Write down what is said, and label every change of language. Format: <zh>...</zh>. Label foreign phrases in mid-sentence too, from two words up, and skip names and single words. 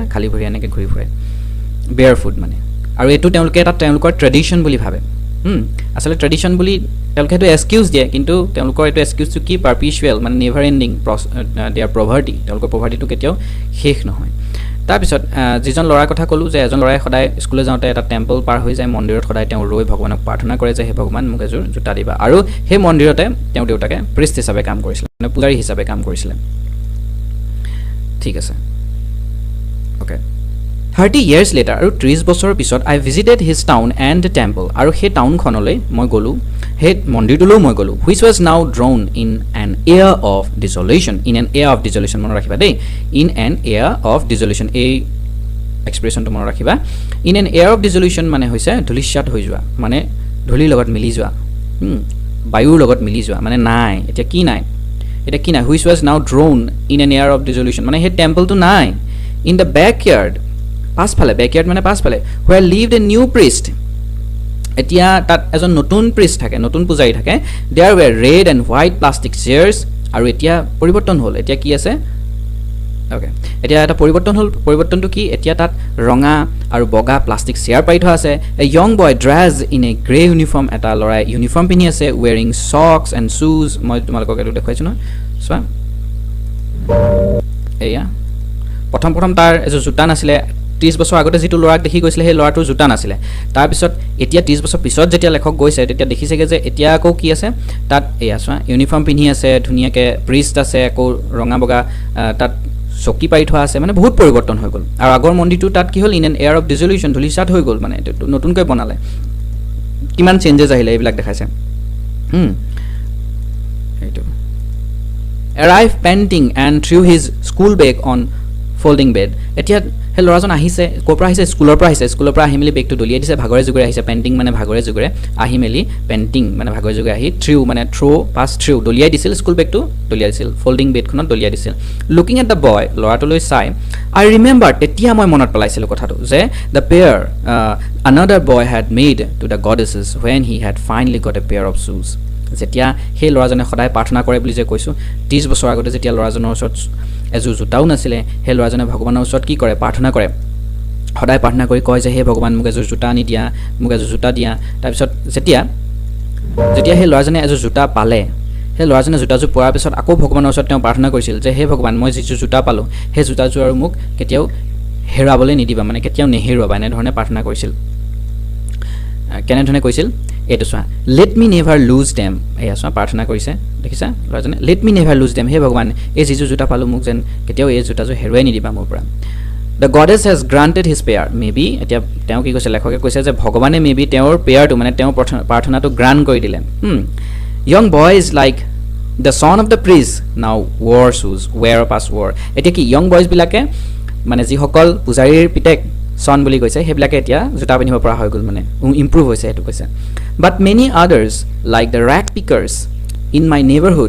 <as>খালী ভৰি এনেকৈ ঘূৰি ফুৰে</as> <en>bare foot</en> <as>মানে আৰু এইটো তেওঁলোকে এটা তেওঁলোকৰ ট্ৰেডিশ্যন বুলি ভাবে আচলতে ট্ৰেডিশ্যন বুলি তেওঁলোকে সেইটো এক্সকিউজ দিয়ে কিন্তু তেওঁলোকৰ এইটো এক্সকিউজটো কি পাৰ্পিচুৱেল মানে</as> <en>never ending their poverty</en> <as>তেওঁলোকৰ প্ৰভাৰ্টিটো কেতিয়াও শেষ নহয় তাৰপিছত যিজন ল'ৰাৰ কথা ক'লোঁ যে এজন ল'ৰাই সদায় স্কুললৈ যাওঁতে এটা টেম্পল পাৰ হৈ যায় মন্দিৰত সদায় তেওঁ ৰৈ ভগৱানক প্ৰাৰ্থনা কৰে যে হে ভগৱান মোক এযোৰ জোতা দিবা আৰু সেই মন্দিৰতে তেওঁৰ দেউতাকে প্ৰিষ্ট হিচাপে কাম কৰিছিলে মানে পূজাৰী হিচাপে কাম কৰিছিলে ঠিক আছে অ'কে</as> <en>30 years later</en> <as>আৰু 30 বছৰৰ পিছত</as> <en>I visited his town and temple</en> <as>আৰু সেই টাউনখনলৈ মই গ'লো সেই মন্দিৰটোলৈ মই গ'লো</as> <en>which was now drawn in an air of desolation</en> <as>মনত ৰাখিবা দেই</as> <en>in an air of desolation</en> <as>এই এক্সপ্ৰেছনটো মনত ৰাখিবা</as> <en>in an air of desolation</en> <as>মানে হৈছে ধূলিসাৎ হৈ যোৱা মানে ধূলিৰ লগত মিলি যোৱা বায়ুৰ লগত মিলি যোৱা মানে নাই এতিয়া কি নাই</as> <en>which was now drawn in an air of desolation</en> <as>মানে সেই টেম্পলটো নাই</as> <en>in the backyard</en> <as>পাছফালে backyard মানে পাছফালে</as> <en>where lived a new priest</en> <as>এতিয়া তাত এজন নতুন priest থাকে নতুন পূজাৰী থাকে</as> <en>there were red and white plastic chairs</en> <as>আৰু এতিয়া পৰিৱৰ্তন হ'ল এতিয়া কি আছে ওকে এতিয়া এটা পৰিৱৰ্তনটো কি এতিয়া তাত ৰঙা আৰু বগা প্লাষ্টিক চেয়াৰ পাই থোৱা আছে</as> <en>a young boy dressed in a gray uniform</en> <as>এটা লৰাই ইউনিফৰ্ম পিন্ধি আছে</as> <en>wearing socks and shoes</en> <as>মই তোমালোকক এইটো দেখাইছো ন চোৱা এয়া প্ৰথম তাৰ এজো জোতা নাছিলে 30 বছৰ আগতে যেটো লৰাক দেখি গৈছিলে সেই লৰাটোৰ জোতা নাছিলে তাৰ পিছত এতিয়া 30 বছৰ পিছত যেতিয়া লেখক গৈছে তেতিয়া দেখিছেগে যে এতিয়া আকৌ কি আছে তাত এয়া চোৱা ইউনিফৰ্ম পিন্ধি আছে ধুনিয়াকে প্ৰিষ্ট আছে আকৌ ৰঙা বগা তাত চকি পাই থোৱা আছে মানে বহুত পৰিৱৰ্তন হৈ গ'ল আৰু আগৰ মন্দিৰটো তাত কি হ'ল</as> <en>in an air of desolation</en> <as>ধুলিসাৎ হৈ গ'ল মানে নতুনকৈ বনালে কিমান চেঞ্জেছ আহিলে এইবিলাক দেখাইছে এইটো</as> <en>arrive panting and threw his school bag on folding bed</en> <as>এতিয়া হে লৰাজন আহিছে কোপৰা আহিছে স্কুলৰ পৰা আহি মেলি বেগটো দলিয়াই দিছে ভাগৰে জুগৰে আহিছে পেন্টিং মানে ভাগৰে জুগৰে আহি মেলি পেন্টিং মানে ভাগৰে জুগৰে আহি থ্ৰু মানে পাছ থ্ৰু দলিয়াই দিছিল</as> <en>school bagটো</en> <as>দলিয়াই দিছিল</as> <en>folding bedখনত</en> <as>দলিয়াই দিছিল</as> <en>looking at the boy</en> <as>লৰাটোলৈ চাই</as> <en>I remember</en> <as>তেতিয়া মই মনত পেলাইছিলো কথাটো যে</as> <en>the pair another boy had made to the goddesses when he had finally got a pair of shoes</en> <as>যেতিয়া সেই লৰাজনে সদায় প্ৰাৰ্থনা কৰে বুলি যে কৈছো 30 বছৰ আগতে যেতিয়া লৰাজনৰ ওচৰত এজো জোতাও নাছিলে সেই লৰাজনে ভগৱানৰ ওচৰত কি কৰে প্ৰাৰ্থনা কৰে সদায় প্ৰাৰ্থনা কৰি কয় যে হে ভগৱান মোক এজো জোতা আনি দিয়া মোক এজো জোতা দিয়া তাৰ পিছত যেতিয়া সেই লৰাজনে এজো জোতা পালে সেই লৰাজনে জোতাজো পোৱাৰ পিছত আকৌ ভগৱানৰ ওচৰত তেওঁ প্ৰাৰ্থনা কৰিছিল যে হে ভগৱান মই যিটো জোতা পালো সেই জোতাজো আৰু মোক কেতিয়াও হেৰাবলৈ নিদিবা মানে কেতিয়াও নেহেৰুৱা এনে ধৰণে প্ৰাৰ্থনা কৰিছিল কেনে ধৰণে কৈছিল এটো চোৱা</as> <en>let me never lose them</en> <as>এয়া চোৱা প্ৰাৰ্থনা কৰিছে দেখিছা লৰাজনে</as> <en>let me never lose them</en> <as>হে ভগৱান এই যিটো জোতা পালো মোক যেন কেতিয়াও এই জোতাজো হেৰুৱাই নিদিবা মোৰ পৰা</as> <en>the goddess has granted his prayer maybe</en> <as>এতিয়া তেওঁ কি কৈছে লেখকে কৈছে যে ভগৱানে maybe তেওঁৰ প্ৰেয়াৰটো মানে তেওঁৰ প্ৰাৰ্থনাটো গ্ৰান্ট কৰি দিলে</as> <en>young boy is like the son of the priest now wore shoes wear past wore</en> <as>এতিয়া কি</as> <en>young boys</en> <as>বিলাকে মানে যি সকল পূজাৰীৰ পিতেক সন বুলি কৈছে হেবিলাকে এতিয়া জোতা পিন্ধিব পৰা হৈ গল মানে ইমপ্ৰুভ হৈছে এটো কৈছে</as> <en>but many others like the rag pickers in my neighborhood</en>